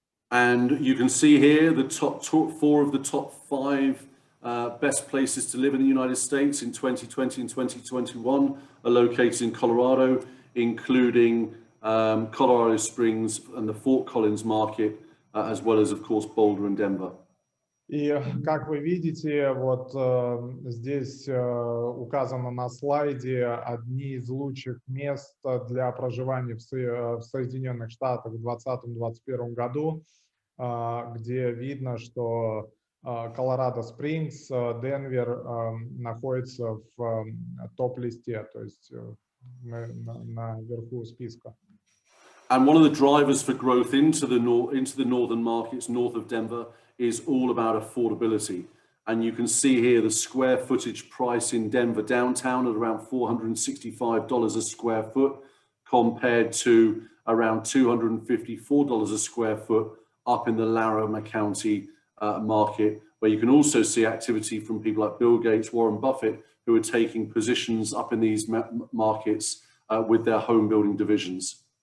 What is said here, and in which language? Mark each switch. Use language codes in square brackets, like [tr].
[en] And you can see here the top 4 of the top 5 best places to live in the United States in 2020 and 2021 are located in Colorado, including Colorado Springs and the Fort Collins market, as well as, of course, Boulder and Denver. [ru] И как вы видите, вот здесь указано на слайде одни из лучших мест для проживания в Соединенных Штатах в 2020-2021 году, где видно, что Колорадо Спрингс, Денвер находится в топ-листе, то есть наверху списка. [en] And one of the drivers for growth into the northern markets, north of Denver, is all about affordability. And you can see here the square footage price in Denver downtown at around $465 a square foot, compared to around $254 a square foot up in the Larimer County market, where you can also see activity from people like Bill Gates, Warren Buffett, who are taking positions up in these markets with their home building divisions.